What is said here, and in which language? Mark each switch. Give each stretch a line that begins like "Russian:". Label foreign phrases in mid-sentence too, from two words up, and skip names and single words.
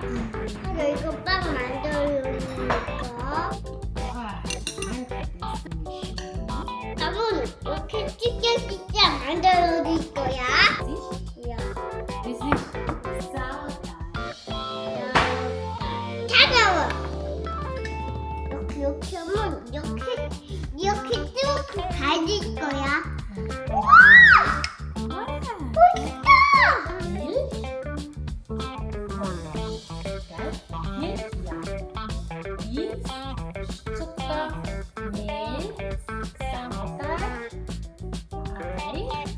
Korean: 하루 이거 빵 만들려니까. 나는 이렇게 찢겨 만들어줄 거야. 야.
German: Das ist saugeil.
Korean: 차가워. 이렇게 하면 이렇게 쭉 가질 거야. 와! 멋있다.
German: Milch. Milch, ja. Yeast, Zucker, Mehl, Sauerteig, Ei.